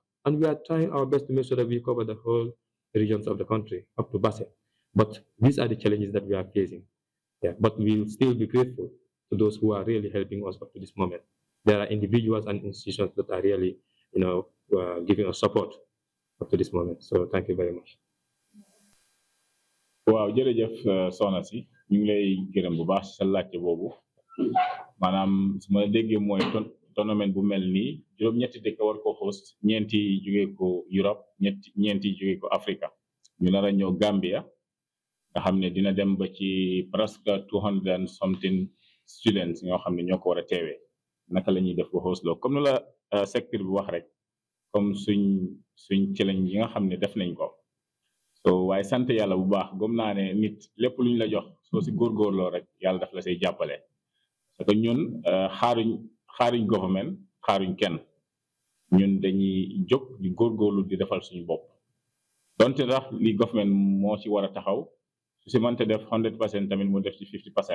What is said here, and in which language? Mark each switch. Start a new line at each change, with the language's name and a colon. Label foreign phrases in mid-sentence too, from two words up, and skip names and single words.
English: And we are trying our best to make sure that we cover the whole regions of the country, up to Basse. But these are the challenges that we are facing. Yeah, but we will still be grateful to those who are really helping us up to this moment. There are individuals and institutions that are really, giving us support up to this moment. So thank you very much.
Wolof: waaw jërëjëf soxna si ñu ngi lay gërëm bu baax sa laajte boobu maanaam su ma déggee mooy tournament bu mel nii juróom-ñetti dëkk war ko host ñeenti jógee ko Europe ñeenti jógee ko Africa ñu nar a ñëw Gambia nga xam ne dina dem ba ci presque 200
English: and something students
Wolof: ñoo xam ne ñoo ko war a teewee naka la ñuy def ba host loo comme nu la secteur bi wax rek comme suñ challenge yi nga xam ne def nañ ko so waaye sant yàlla bu baax gëm naa ne nit lépp lu ñu la jox soo si góorgóorloo rek yàlla daf la say jàppale parce que ñun xaaruñ government xaaruñ kenn ñun dañuy jóg di góorgóorlu di defal suñu bopp donte ndax li government moo ci war a taxaw su si mënte def 100% tamit mu def ci 50%.